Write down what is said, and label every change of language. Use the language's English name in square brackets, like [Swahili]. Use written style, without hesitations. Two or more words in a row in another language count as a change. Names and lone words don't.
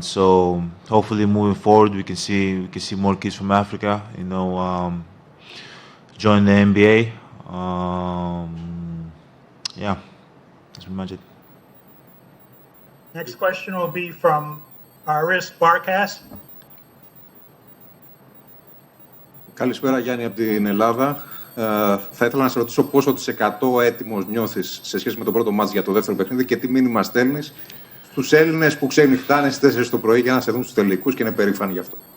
[English] So hopefully moving forward, we can see more kids from Africa, join the NBA. Yeah, that's pretty much it. Next question will be from Aris Barkas. [Greek] Καλησπέρα Γιάννη από την Ελλάδα. Θα ήθελα να σε ρωτήσω πόσο της 100 έτοιμος νιώθεις σε σχέση με το πρώτο μάτς για το δεύτερο παιχνίδι και τι μήνυμα στέλνεις στους Έλληνες που ξενυχτάνε στις 4 το πρωί για να σε δουν στους τελικούς και είναι περήφανοι γι' αυτό.